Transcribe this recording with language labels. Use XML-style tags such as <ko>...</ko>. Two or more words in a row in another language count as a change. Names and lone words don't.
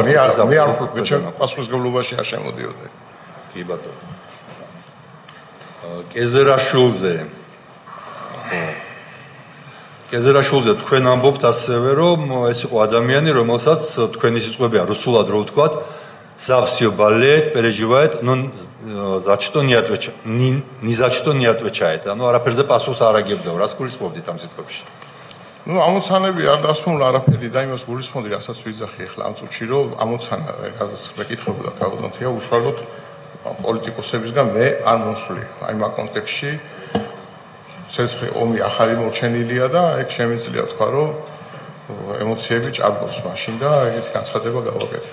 <ka>მე არ ვფიქრობ ჩემ პასუხისმგებლობაში არ შემოდიოდა კი ბატონო კეზერაშვილზე თქვენ ამბობთ ასევე რომ ეს იყო ადამიანი რომელსაც თქვენი სიტყვებია რუსულად რო ვთქვათ</ka> <ru>Завсё болеет, переживает, но за что не отвечает. Ни за что не отвечает. Ну,</ru> <ka>არაფერზე პასუხს არ აგებდა, რას გულისხმობდით ამ სიტყვებში? Ну, ამოცანები არ დასმულა არაფერი და იმას გულისხმობდი, რასაც ვიძახი ახლა ამ წუთში, რომ ამოცანა, რაღაც მეკითხებოდა კავდონთია უშუალოდ პოლიტიკოსებისგან მე არ მოსვლია. აი მაგ კონტექსტში ცეცხლი ომი ახალი მოჩენილია და ეგ შემიძლია თქვა, რომ ემოციები ჭარბობს მაშინ და ეგეთი განცხადება გავაკეთე.</ka>